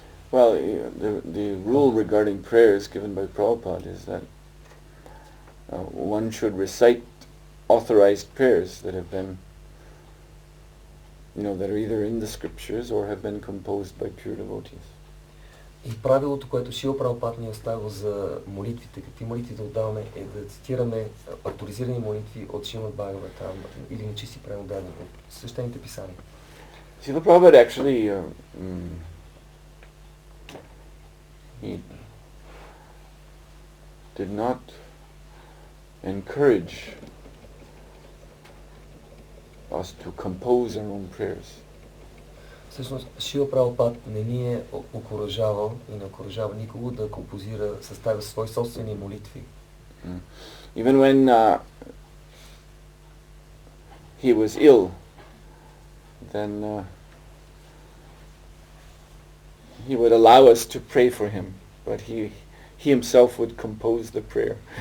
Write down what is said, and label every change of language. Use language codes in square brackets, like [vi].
[en] Well, the rule regarding prayers given by Prabhupada is that one should recite authorized prayers that have been, that are either in the scriptures or have been composed by pure devotees. [bg] И правилото, което Шрила Прабхупад ни е оставил за молитвите, какви молитви да отдаваме, е да цитираме авторизирани молитви от Шримад Бхагаватам или нечисти преводани от свещените писания. [en] Srila Prabhupada actually he did not encourage us to compose our own prayers. [bg] Всъщност, Шрила Прабхупад не ни е окуражавал и не окуражава никого да композира, съставя свои собствени молитви. [en] Even when he was ill, then he would allow us to pray for him, but he himself would compose the prayer.